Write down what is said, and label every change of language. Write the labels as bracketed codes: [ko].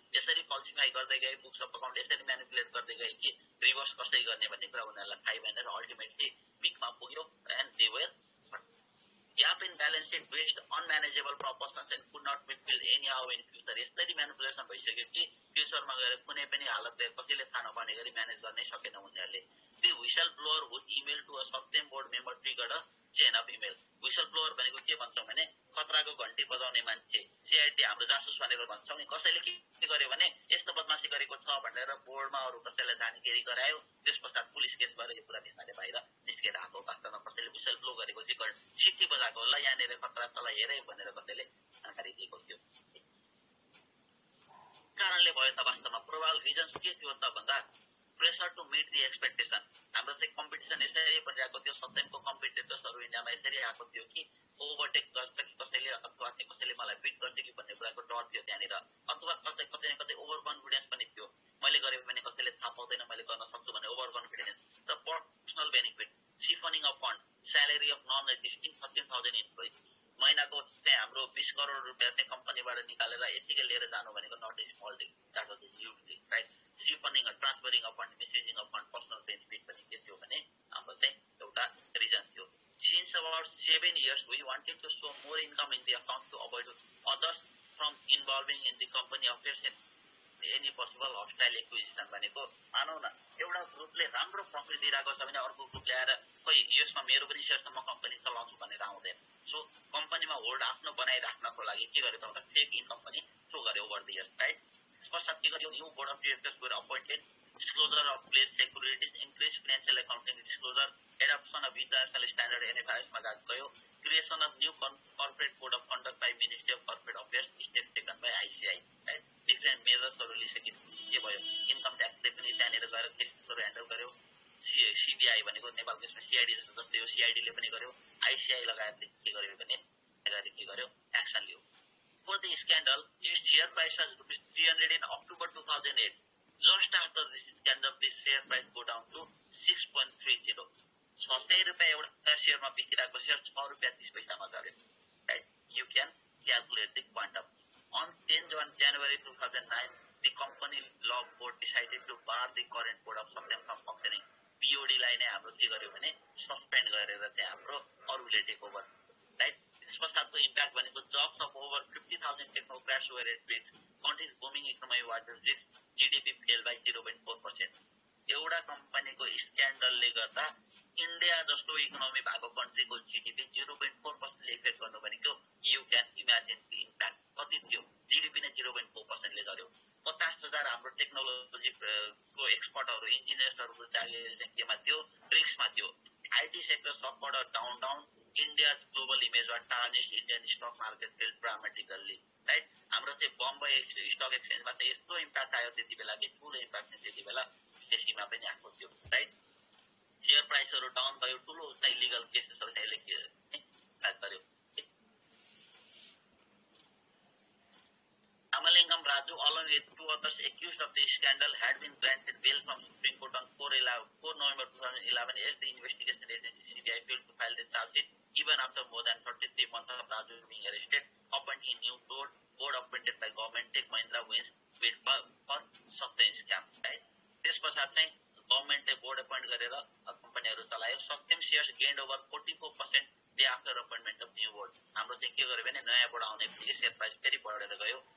[ne] यसरी फल्सिफाई गर्दै गए, बुक्स अफ अकाउन्ट यसरी म्यानिपुलेट गर्दै गए कि रिभर्स कसरी गर्ने भन्ने कुरा उनीहरूलाई थाहै भएन र अल्टिमेटली पिकमा पुग्यो [en] And they were gap in balance sheet based unmanageable proportions and could not be filled anyhow in future. [ne] यसरी म्यानिपुलेसन भइसक्यो कि फ्युचरमा गएर कुनै पनि हालतले कसैले थाहा नपाउने गरी म्यानेज गर्नै सकेन उनीहरूले। [en] The whistleblower who emailed to a Satyam board member triggered a chain of email. [ne] whistleblower भनेको के भन्छौँ भने खतराको घन्टी बजाउने मान्छे, सीआईडी हाम्रो जासुस भनेर भन्छौँ नि। कसैले के गर्यो भने यस्तो बदमासी गरेको छ भनेर बोर्डमा अरू कसैलाई जानकारी गरायो, त्यस पश्चात पुलिस केस भएर यो कुरा बिस्तारै बाहिर निस्केर आएको। वास्तवमा कसैले विसल ब्लो गरेको चाहिँ सिटी बजाएको होला, यहाँनिर खतरा तल हेरे भनेर कसैले जानकारी दिएको थियो। कारणले भयो त वास्तवमा प्रोबेबल रिजन्स के थियो त भन्दा [en] Pressure to meet the expectation. [ne] हाम्रो चाहिँ कम्पिटिसन यसरी बनिरहेको थियो, सत्यमको कम्पिटिटर्सहरू इन्डियामा यसरी आएको थियो कि ओभरटेक गर्छ कि कसैले अथवा कसैले मलाई बिट गर्छ कि भन्ने कुराको डर थियो त्यहाँनिर, अथवा कतै कतै न कतै ओभर कन्फिडेन्स पनि थियो। मैले गरेँ भने कसैले थाहा पाउँदैन, मैले गर्न सक्छु भन्ने ओभर कन्फिडेन्स र personal benefit, सिफनिङ of fund, salary of non existing 13,000 employees, महिनाको चाहिँ हाम्रो 20 करोड रुपियाँ चाहिँ कम्पनीबाट निकालेर यतिकै लिएर जानु भनेको [en] not a small thing, that was a huge thing, [ne] right? सिफनिङ transferring of fund, मिसयुजिङ of fund, personal benefit पनि के थियो भने हाम्रो चाहिँ एउटा रिजन थियो। [en] Since about 7 years, we wanted to show more income in the account to avoid others from involving in the company affairs and any possible hostile acquisition [ne] भनेको मानौ न एउटा ग्रुपले राम्रो प्रफिट दिइरहेको छ भने अर्को ग्रुपले आएर खोइ यसमा मेरो पनि सेयर छ म कम्पनी चलाउँछु भनेर आउँदैन। सो कम्पनीमा होल्ड आफ्नो बनाइराख्नको लागि के गर्यो त भन्दा फेक इन्कम पनि थ्रो गर्यो [en] over the years, [ne] राइट? त्यसपश्चात के गर्यो, [en] New board of directors were appointed, disclosure of place securities, increased financial accounting disclosure, adoption of international standard NFIs मा गयो, creation of new corporate code of conduct by Ministry of Corporate Affairs, steps taken by ICI, right? Different measures [ne] लिइसके के भयो, income ट्याक्सले पनि त्यहाँनिर गएर केसहरू handle गर्यो, CBI भनेको नेपाल केसमा सीआईडी जस्तो जस्तै हो, सीआईडीले पनि गर्यो, आईसीआई लगायतले के गर्यो भने के गर्यो, action Leo. [en] For the scandal, its share price was ₹300 in October 2008. Just after this scandal, this share price go down to 6.30. [ne] 600 रुपियाँ एउटा सेयरमा बिकिरहेको सेयर ₹6.30 मा झऱ्यो, right? [en] You can calculate the quantum. On 10 January 2009, the company law board decided to bar the current board of Satyam from functioning. [ne] POD लाई नै हाम्रो के गर्यो भने सस्पेन्ड गरेर चाहिँ हाम्रो अरूले टेक ओभर, राइट? [en] त्यसपश्चातको इम्प्याक्ट भनेको jobs of over 50,000 technocrats were at risk, countries booming economy was risk, GDP fell by 0.4%। [ne] एउटा कम्पनीको स्क्यान्डलले गर्दा इन्डिया जस्तो इकोनोमी भएको कन्ट्रीको जीडीपी 0.4% इफेक्ट गर्नु भनेको [en] you can imagine the impact [ne] कति थियो। जीडीपी नै 0.4% ले गर्यो। 50,000 हाम्रो टेक्नोलोजीको एक्सपर्टहरू, इन्जिनियर्सहरूको चाहिँ केमा थियो, रिस्कमा थियो। IT sector सबबाट down, [en] India's global image was tarnished, Indian stock market fell dramatically, right? [ne] हाम्रो चाहिँ बम्बई स्टक एक्सचेन्जमा चाहिँ यस्तो इम्प्याक्ट आयो त्यति बेला कि ठुलो इम्प्याक्ट चाहिँ त्यति बेला विदेशीमा पनि आएको थियो, राइट? सेयर प्राइसहरू डाउन भयो, ठुलो चाहिँ लिगल केसेसहरू चाहिँ यसले इम्प्याक्ट गर्यो। [en] Amalingam Raju, along with 2 others accused of this scandal, had been granted bail from Supreme Court on 4 November 2011 as the investigation agency CBI failed to file the charge sheet even after more than 33 months of Raju being arrested. Appointing new board appointed by government Tech Mahindra wins bid for Satyam scam, right? [ne] This पश्चात चाहिँ गभर्मेन्टले board appoint गरेर कम्पनीहरू चलायो। [en] Satyam shares gained over 44% day after appointment of new board. [ne] हाम्रो चाहिँ के गर्यो भने नयाँ बोर्ड आउने बित्तिकै शेयर प्राइस फेरि बढेर गयो।